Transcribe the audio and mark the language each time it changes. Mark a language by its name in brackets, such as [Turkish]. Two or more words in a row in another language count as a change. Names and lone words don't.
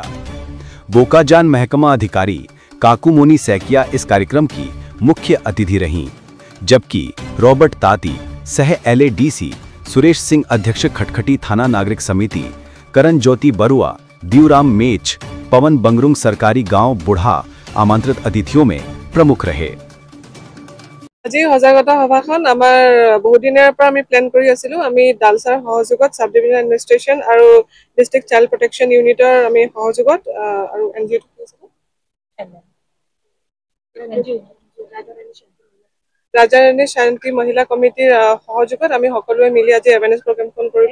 [Hindi] बोकाजान महकमा अधिकारी काकुमोनी सैकिया इस कार्यक्रम की मुख्य अतिथि रहीं, जबकि रॉबर्ट ताती सह LADC सुरेश सिंह अध्यक्ष खटखटी थाना नागरिक समिति, करण ज्योति बरुआ, दिवराम मेच, पवन बंगरुंग सरकारी गांव बुढ़ा आमंत्रित अतिथियों में प्रमुख रहे। [Assamese] আজি সজাগতা সভাখন আমাৰ বহুত দিনৰ পৰা আমি প্ল্যান কৰি আছিলো। আমি ডালসাৰ সহযোগত [English] sub division administration [Assamese] আৰু [English] district child protection unit [Assamese] আমি সহযোগত আৰু NGO ৰাজা ৰাণী শান্তি মহিলা কমিটিৰ সহযোগত আমি সকলোৱে মিলি আজি [English] awareness program [Assamese] কৰিলো।